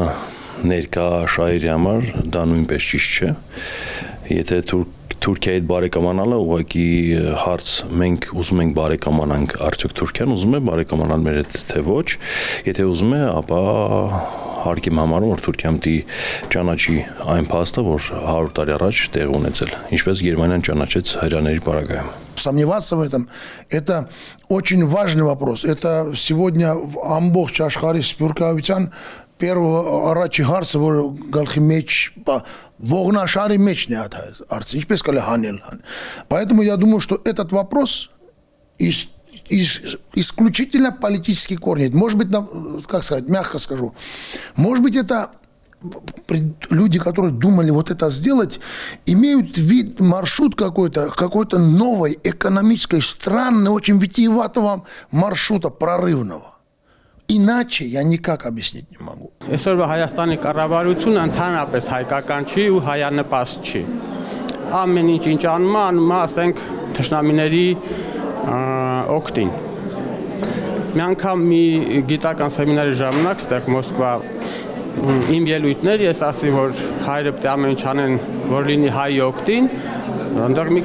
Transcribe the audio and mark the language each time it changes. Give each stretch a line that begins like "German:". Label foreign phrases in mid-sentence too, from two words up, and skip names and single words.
Armenian: ներկա շահերի համար դա նույնպես ճիշտ չէ։ Եթե Թուրքիայի հետ բարեկամանալը ուղղակի հարց մենք ուզում ենք բարեկամանանք, արդյոք Թուրքիան ուզում է բարեկամանալ մեր հետ թե ոչ, եթե ուզում է, ապա հարկ եմ համարում, որ Թուրքիան պիտի ճանաչի այն փաստը, որ 100 տարի առաջ տեղի ունեցել, ինչպես Գերմանիան ճանաչեց հրեաների պարագայում։
Russian: Сомневаться в этом – это очень важный вопрос. Это сегодня в
Armenian: ամբողջ աշխարհի սփյուռքահայության первого առաջի հարցը, որ գլխի մեջ ողնաշարի մեջն է հարցը, ինչպես կարելի հանել։
Russian: Поэтому я думаю, что этот вопрос исключительно политический корень. Может быть, как сказать, мягко скажу, может быть, это люди, которые думали вот это сделать, имеют вид маршрут какой-то новой экономической, странной, очень витиеватого маршрута, прорывного. Иначе я никак объяснить не могу.
Armenian: Այսօրվա Հայաստանի կառավարությունը ընդհանրապես հայկական չի ու հայանպաստ չի։ Ամեն ինչ անում է, ասենք, թշնամիների օգտին։ Մի անգամ մի գիտական սեմինարի ժամանակ ստեղ Մոսկվա իմ ելույթներ ես ասի, որ հայրը պետք է ամեն ինչ անեն, որ լինի հայի օգտին, այնտեղ մի